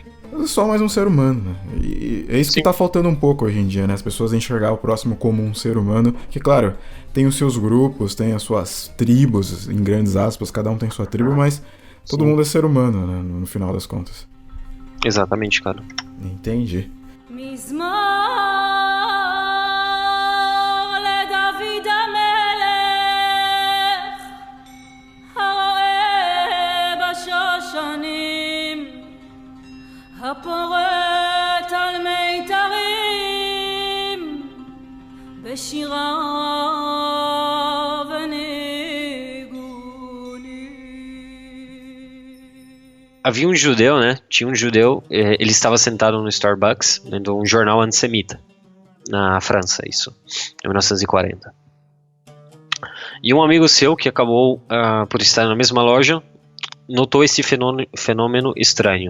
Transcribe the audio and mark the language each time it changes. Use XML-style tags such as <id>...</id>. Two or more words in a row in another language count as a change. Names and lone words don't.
<pt>É só mais um ser humano, né? E é isso que tá faltando um pouco hoje em dia, né? As pessoas enxergar o próximo como um ser humano, que, claro, tem os seus grupos, tem as suas tribos, em grandes aspas, cada um tem sua tribo, mas todo mundo é ser humano, né? No final das contas. Exatamente, cara. Entendi.</pt> <he>הפורט על מיתרים בשירה וניגונים.</he> <pt>Havia um judeu, né? Tinha um judeu, ele estava sentado no Starbucks lendo um jornal antissemita na França, isso, em 1940. E um amigo seu que acabou por estar na mesma loja notou esse fenômeno estranho.</pt>